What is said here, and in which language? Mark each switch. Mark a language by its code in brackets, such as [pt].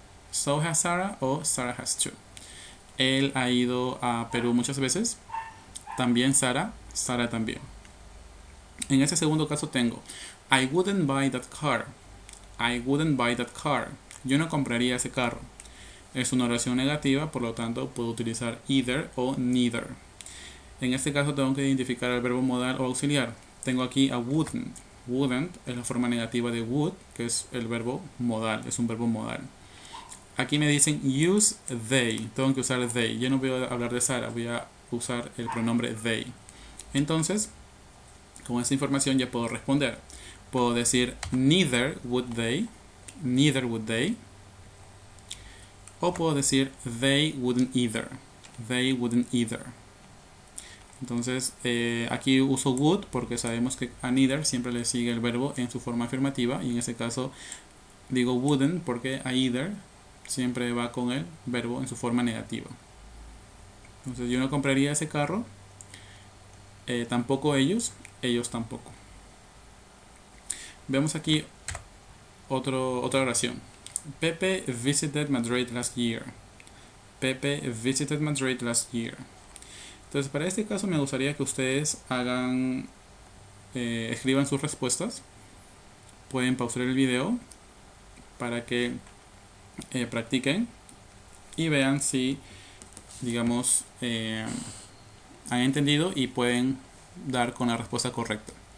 [en] So has Sarah o Sarah has to. [es] Él ha ido a Perú muchas veces. También Sara, Sara también. En este segundo caso tengo [en] I wouldn't buy that car. I wouldn't buy that car. [es] Yo no compraría ese carro. Es una oración negativa, por lo tanto puedo utilizar either o neither. En este caso tengo que identificar el verbo modal o auxiliar. Tengo aquí a wouldn't. Wouldn't es la forma negativa de would, que es el verbo modal, es un verbo modal. Aquí me dicen use they, tengo que usar they. Yo no voy a hablar de Sara, voy a usar el pronombre they. Entonces, con esta información ya puedo responder. Puedo decir [en] neither would they, neither would they. [es] O puedo decir [en] they wouldn't either. They wouldn't either. [es] Entonces aquí uso would porque sabemos que a neither siempre le sigue el verbo en su forma afirmativa. Y en este caso digo wouldn't porque a either siempre va con el verbo en su forma negativa. Entonces yo no compraría ese carro. Tampoco ellos. Ellos tampoco. Vemos aquí otra oración. [en] Pepe visited Madrid last year. Pepe visited Madrid last year. [es] Entonces, para este caso me gustaría que ustedes hagan, escriban sus respuestas. Pueden pausar el video para que practiquen y vean si, digamos, han entendido y pueden dar con la respuesta correcta.